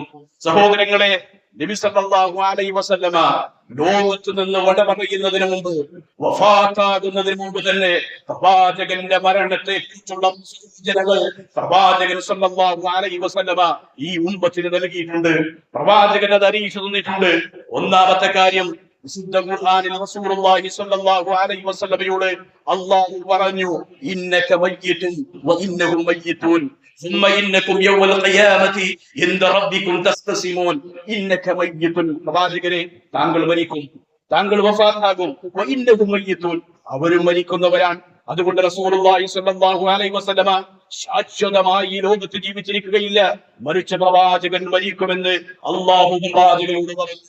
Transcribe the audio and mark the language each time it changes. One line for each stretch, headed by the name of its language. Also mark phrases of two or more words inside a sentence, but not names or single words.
Malayalam: സഹോദരങ്ങളെ, നബി
Arabic: صلى الله عليه وسلم
Malayalam: ലോകത്ത് നിന്ന് വട പറയുന്നതിന് മുമ്പ്, വഫാത്താകുന്നതിന് മുമ്പ് തന്നെ പ്രവാചകന്റെ മരണത്തെ കുറിച്ചുള്ള സൂചനകൾ പ്രവാചകൻ
Arabic: صلى الله عليه وسلم
Malayalam: ഈ ഉമ്മത്തിന് നൽകിയിട്ടുണ്ട്. പ്രവാചകൻ അത് അറിയിച്ചു തന്നിട്ടുണ്ട്. ഒന്നാമത്തെ കാര്യം, വിശുദ്ധ ഖുർആനിൽ
Arabic: റസൂലുള്ളാഹി صلى الله عليه وسلم
Malayalam: അല്ലാഹു പറഞ്ഞു,
Arabic: إنك ميت وإنهم ميتون ثم إنكم يوم القيامة عند ربكم تختصمون. إنك ميت,
Malayalam: പ്രവാചകരെ താങ്കൾ മരിക്കും, താങ്കൾ വഫാത്താകും,
Arabic: وإنهم ميتون,
Malayalam: അവരും മരിക്കുന്നവരാണ്. അതുകൊണ്ട് റസൂലുള്ളാഹി
Arabic: صلى الله عليه وسلم
Malayalam: ശാശ്വതമായി ഈ ലോകത്ത് ജീവിച്ചിരിക്കുകയില്ല, മരിച്ച പ്രവാചകൻ മരിക്കുമെന്ന് അല്ലാഹു പ്രവാചകനോട് പറഞ്ഞു.